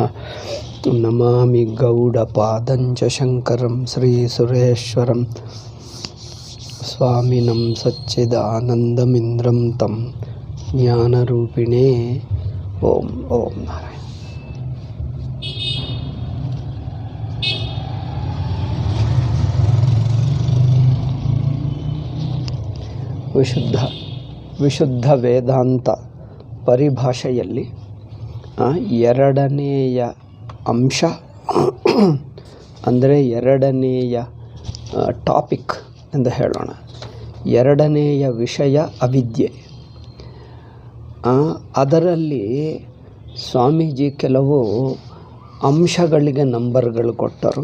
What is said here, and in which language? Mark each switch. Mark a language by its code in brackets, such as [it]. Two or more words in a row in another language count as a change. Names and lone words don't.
[sa] नमामि गौडपादञ्च शङ्करं श्रीसुरेश्वरं स्वामिनं सच्चिदानन्दमिन्द्रं तं ज्ञानरूपिणे ॐ नारायण। [kn] ವಿಶುದ್ಧ ವೇದಾಂತ ಪರಿಭಾಷೆಯಲ್ಲಿ ಎರಡನೆಯ ಅಂಶ ಅಂದರೆ ಎರಡನೆಯ ಟಾಪಿಕ್ ಎಂದು ಹೇಳೋಣ. ಎರಡನೆಯ ವಿಷಯ ಅವಿದ್ಯೆ. ಅದರಲ್ಲಿ ಸ್ವಾಮೀಜಿ ಕೆಲವು ಅಂಶಗಳಿಗೆ ನಂಬರ್ಗಳು ಕೊಟ್ಟರು.